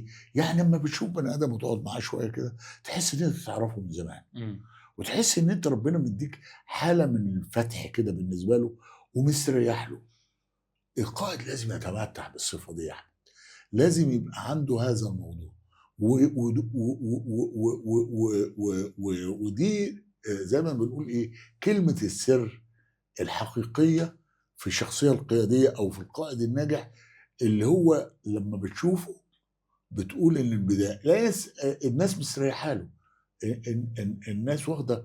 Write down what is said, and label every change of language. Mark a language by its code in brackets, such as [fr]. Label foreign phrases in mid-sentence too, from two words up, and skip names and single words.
[ar] يعني أمّا بتشوف بني آدم وتقعد معاه شوية كده، تحس إن أنت تعرفه من زمان، إمم. وتحس إن أنت ربنا مدّيك حالة من الفتح كده بالنسبة له ومستريّح له. القائد لازم يتمتع بالصفة دي يعني. لازم يبقى عنده هذا الموضوع. و ود و و و و و و و ودي زي ما بنقول إيه، كلمة السر الحقيقية في الشخصية القيادية أو في القائد الناجح، اللي هو لمّا بتشوفه بتقول إن البداية ناس الناس مستريحة له. الناس واخدة.